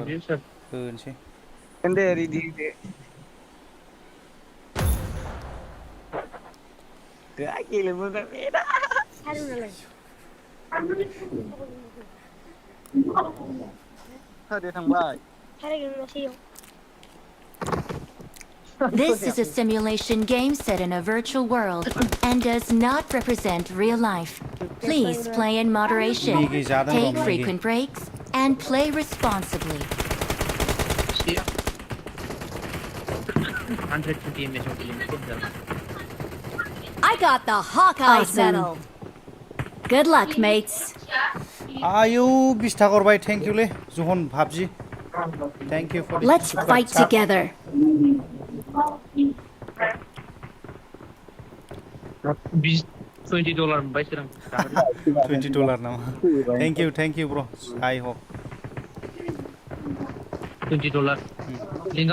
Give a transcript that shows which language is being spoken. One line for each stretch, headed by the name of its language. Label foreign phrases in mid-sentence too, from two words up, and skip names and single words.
Bodo: होदो सार होनोसै दे रेडी दे क्या गेले मोजां बेना दे थांबाय
English: This is a simulation game set in a virtual world and does not represent real life. Please play in moderation,
Bodo: Migi जादों
English: take Migi. frequent breaks, and play responsibly. 120 image of the I got the Hawkeye Awesome. medal. Good luck, mates.
Bodo: आयौ 20 थाखा हरबाय
English: thank you
Bodo: ले जहन भाबजि
English: thank you for Let's fight together.
Bodo: $20 मोनबाय सोरां
English: $20 नामा thank you bro I hope
Bodo: $20 लिंकआ